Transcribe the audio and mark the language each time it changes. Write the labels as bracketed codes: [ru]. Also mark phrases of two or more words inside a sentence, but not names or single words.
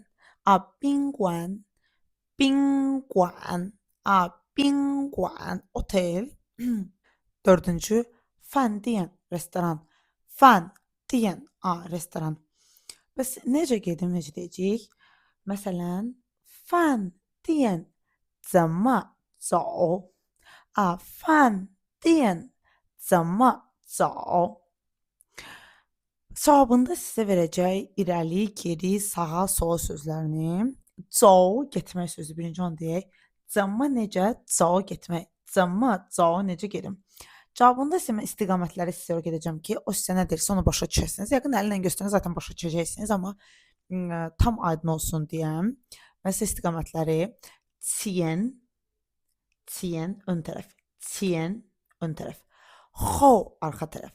[zh] Bingguan. Bingguan. [az] Bingguan otel. Dördüncü Fandian restoran. Fandian restoran. Bəs necə gedim, necə deyəcəyik? Məsələn, [zh] 饭店 怎么走？饭店怎么走？ [az] Cavabında sizə verəcək irəli, geri, sağa, sola sözlərini. 走 getmək sözü birinci onu deyək. 怎么 necə? 走 getmək. [zh] 怎么走 [az] necə gedim? Cavabında isə mən istiqamətləri sizə öyrədəcəm ki, o sizə nə deyirsə onu başa düşəsiniz. Yəqin əllə göstərən zaten başa düşəcəksiniz, amma tam aydın olsun deyəm. Mən sizə istiqamətləri Qian ön tərəf. Qian ön tərəf. Hou arxa tərəf.